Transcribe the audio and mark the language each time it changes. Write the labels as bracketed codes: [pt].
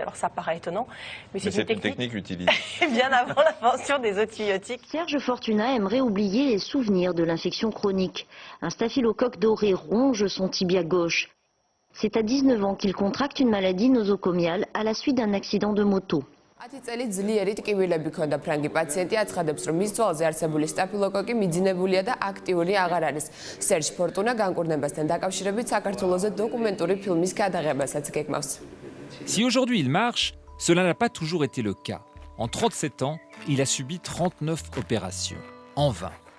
[fr] Alors ça paraît étonnant, mais c'est une technique utilisée bien avant l'invention des antibiotiques. Serge Fortuna aimerait oublier les souvenirs de l'infection chronique. Un staphylocoque doré ronge son tibia gauche. C'est à 19 ans qu'il contracte une maladie nosocomiale à la suite d'un accident de moto. [ka] 10 წელი ძლიერი ტკივილები ჰქონდა ფრანგი პაციენტი აცხადებს, რომ მის ძვალზე არსებული სტაფილოკოკი მიძინებულია და აქტიური აღარ არის. სერჟ ფორტუნა განკურნებასთან დაკავშირებით საქართველოზე დოკუმენტური ფილმის გადაღებასაც გეგმავს. [fr] Si aujourd'hui il marche, cela n'a pas toujours été le cas. En 37 ans, il a subi 39 opérations, en vain.